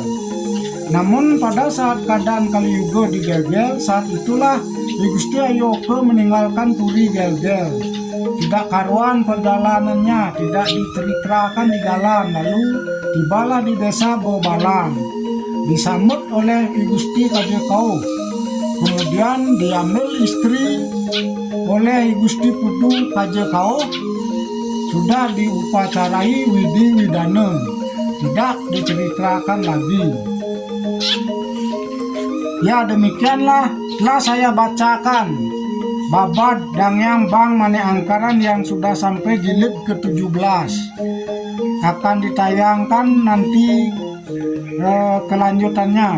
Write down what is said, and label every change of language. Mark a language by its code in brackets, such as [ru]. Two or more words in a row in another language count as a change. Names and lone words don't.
[id] Namun pada saat keadaan Kaliyuga di Gelgel, saat itulah Gusti Ayu Oke meninggalkan Puri Gelgel. Tidak karuan perjalanannya, tidak diceritakan di jalan, lalu tibalah di desa Bobalang. Disambut oleh Gusti Kajekao. Kemudian diambil istri oleh Gusti Putu Kajekao. Sudah diupacarai widi widana, tidak diceritakan lagi. Ya demikianlah telah saya bacakan Babad Dangyang Bang Mane Angkaran yang sudah sampai jilid ke-17. Akan ditayangkan nanti kelanjutannya.